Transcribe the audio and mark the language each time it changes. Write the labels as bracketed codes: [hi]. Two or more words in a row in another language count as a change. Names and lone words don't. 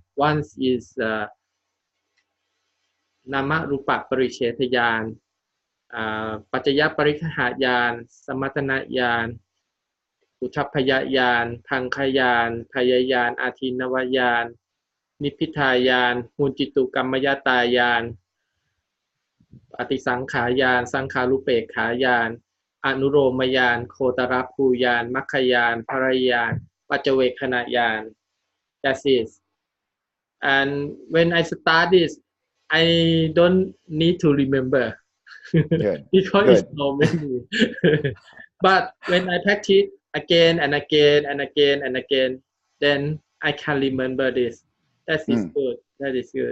[en] One is [pi] Nama Rupa Parichet Yaan, Pachaya Parikha Yaan, Samatana Yaan, Uttapaya Yaan, Pankha Payayaan, Atinava Yaan, Nippita Yaan, Munjitu Kammayata Yaan, ปฏิสังขายานสังขารุเปกขายานอนุโลมยานโคตรภูยานมัคคยานภรยานปัจเจเวคขณยาน [en] that's it and when I start this I don't need to remember Good. because Good. it's so many but when I practice again and again and again and again then I can remember this that is good that is good